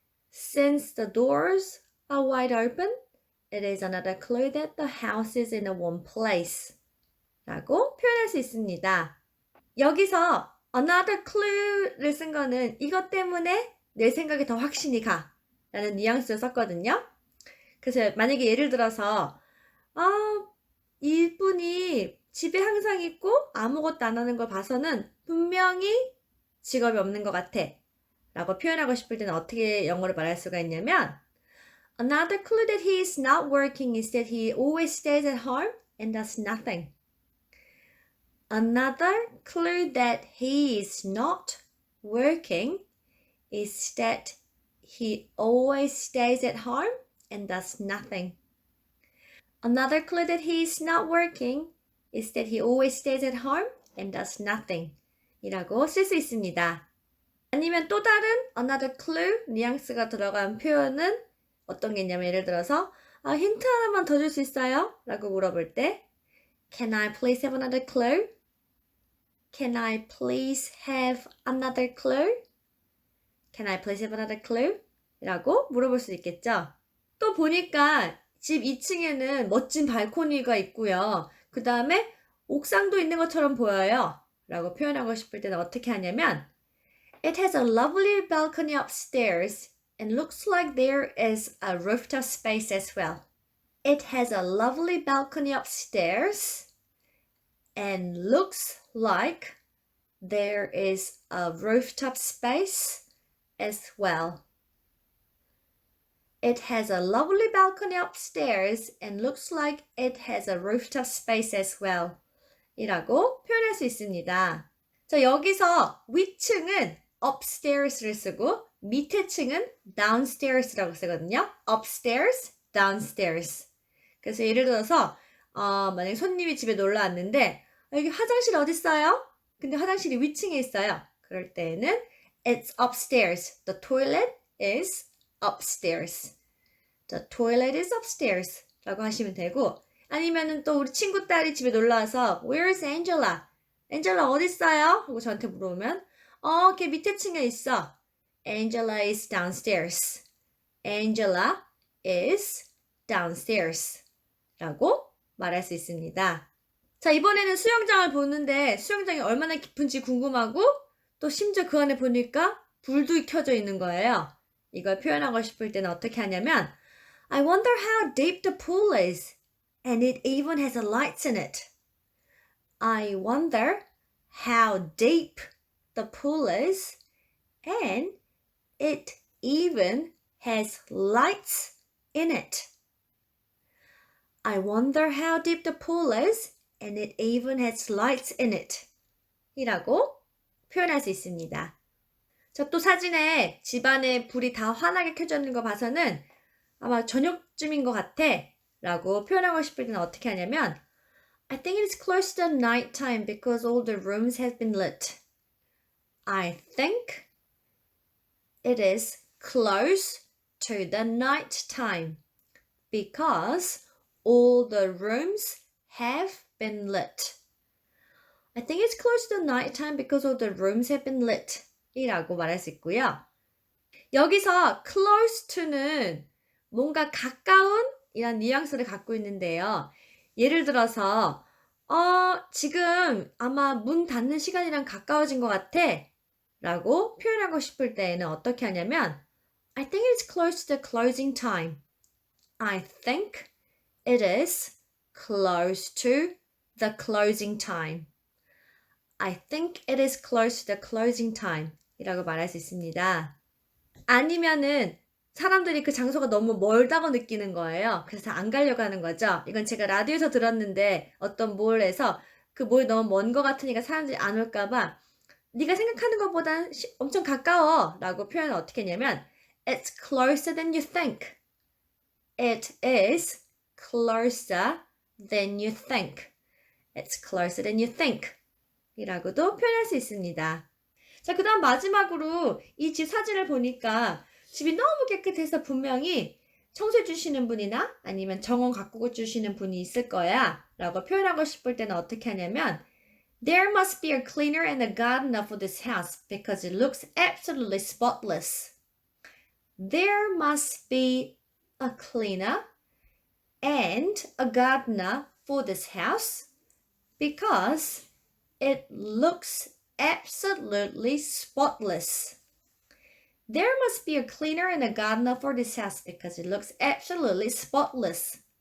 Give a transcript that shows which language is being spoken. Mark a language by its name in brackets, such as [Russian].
[English] Since the doors are wide open, it is another clue that the house is in a warm place. [Korean] 라고 표현할 수 있습니다. 여기서 another clue를 쓴 거는 이것 때문에 내 생각이 더 확신이 가 라는 뉘앙스를 썼거든요. 그래서 만약에 예를 들어서 이분이 집에 항상 있고 아무것도 안 하는 걸 봐서는 분명히 직업이 없는 것 같아 라고 표현하고 싶을 때는 어떻게 영어로 말할 수가 있냐면 [English] Another clue that he is not working is that he always stays at home and does nothing. Another clue that he is not working is that he always stays at home and does nothing. Another clue that he is not working is that he always stays at home and does nothing. [Korean] 이라고 쓸 수 있습니다. 아니면 또 다른 another clue 뉘앙스가 들어간 표현은 어떤 게 있냐면 예를 들어서 힌트 하나만 더 줄 수 있어요? 라고 물어볼 때 [English] Can I please have another clue? Can I please have another clue? Can I please have another clue? [Korean] 라고 물어볼 수 있겠죠. 또 보니까 집 2층에는 멋진 발코니가 있고요. 그 다음에 옥상도 있는 것처럼 보여요. 라고 표현하고 싶을 때는 어떻게 하냐면 [English] It has a lovely balcony upstairs and looks like there is a rooftop space as well. It has a lovely balcony upstairs and looks like there is a rooftop space as well. It has a lovely balcony upstairs and looks like it has a rooftop space as well. [Korean] 이라고 표현할 수 있습니다. 자, 여기서 위층은 upstairs를 쓰고 밑에 층은 downstairs라고 쓰거든요. [English] upstairs, downstairs. [Korean] 그래서 예를 들어서 만약에 손님이 집에 놀러 왔는데 여기 화장실 어디 있어요? 근데 화장실이 위층에 있어요. 그럴 때는 [English] It's upstairs. The toilet is upstairs. The toilet is upstairs. [Korean] 라고 하시면 되고, 아니면은 또 우리 친구 딸이 집에 놀러 와서 [English] Where's Angela? [Korean] Angela 어디 있어요? 하고 저한테 물어보면 걔 밑에 층에 있어. [English] Angela is downstairs. Angela is downstairs. [Korean] 라고 말할 수 있습니다. 자, 이번에는 수영장을 보는데 수영장이 얼마나 깊은지 궁금하고 또 심지어 그 안에 보니까 불도 켜져 있는 거예요. 이걸 표현하고 싶을 때는 어떻게 하냐면 [English] I wonder how deep the pool is. And it even has lights in it. I wonder how deep the pool is. And it even has lights in it. I wonder how deep the pool is. And it even has lights in it. [Korean] 이라고 표현할 수 있습니다. 자, 또 사진에 집안에 불이 다 환하게 켜져 있는 거 봐서는 아마 저녁쯤인 것 같아 라고 표현하고 싶을 때는 어떻게 하냐면 [English] I think it's close to night time because all the rooms have been lit. I think it is close to the night time because all the rooms have been lit. I think it's close to night time because all the rooms have been lit. [Korean] 이라고 말할 수 있고요. 여기서 close to는 뭔가 가까운 이란 뉘앙스를 갖고 있는데요. 예를 들어서 지금 아마 문 닫는 시간이랑 가까워진 것 같아 라고 표현하고 싶을 때에는 어떻게 하냐면 [English] I think it's close to the closing time. I think it is close to the closing time. I think it is close to the closing time [Korean] 이라고 말할 수 있습니다. 아니면은 사람들이 그 장소가 너무 멀다고 느끼는 거예요. 그래서 안 가려고 하는 거죠. 이건 제가 라디오에서 들었는데 어떤 몰에서 그 몰이 너무 먼 것 같으니까 사람들이 안 올까 봐 네가 생각하는 것보다 엄청 가까워 라고 표현을 어떻게 했냐면 [English] It's closer than you think. It is closer than you think. It's closer than you think. [Korean] 이라고도 표현할 수 있습니다. 자, 그 다음 마지막으로 이 집 사진을 보니까 집이 너무 깨끗해서 분명히 청소해 주시는 분이나 아니면 정원 가꾸고 주시는 분이 있을 거야 라고 표현하고 싶을 때는 어떻게 하냐면 [English] There must be a cleaner and a gardener for this house because it looks absolutely spotless. There must be a cleaner and a gardener for this house because it looks absolutely spotless. There must be a cleaner and a gardener for this house because it looks absolutely spotless.